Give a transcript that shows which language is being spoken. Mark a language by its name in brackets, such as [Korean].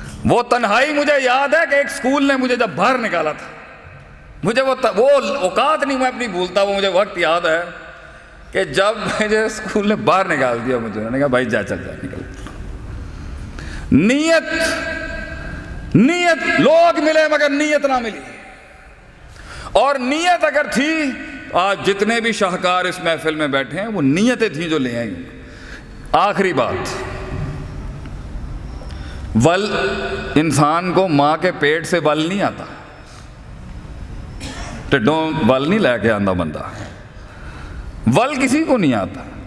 [Urdu] وہ تنہائی مجھے یاد ہے کہ ایک اسکول نے مجھے جب باہر نکالا تھا, مجھے وہ اوقات نہیں میں اپنی بھولتا. وہ مجھے وقت یاد ہے کہ جب مجھے اسکول نے باہر نکال دیا, مجھے انہوں نے کہا بھائی چل جا نکل. نیت لوگ ملے مگر نیت نہ ملی. اور نیت اگر تھی, آج جتنے بھی شاہکار اس محفل میں بیٹھے ہیں وہ نیتیں تھیں جو لے آئیں. آخری بات, ول انسان کو ماں کے پیٹ سے ول نہیں آتا, [Punjabi] ٹڈوں ول نہیں لے کے آندا بندہ, [Urdu] ول کسی کو نہیں آتا.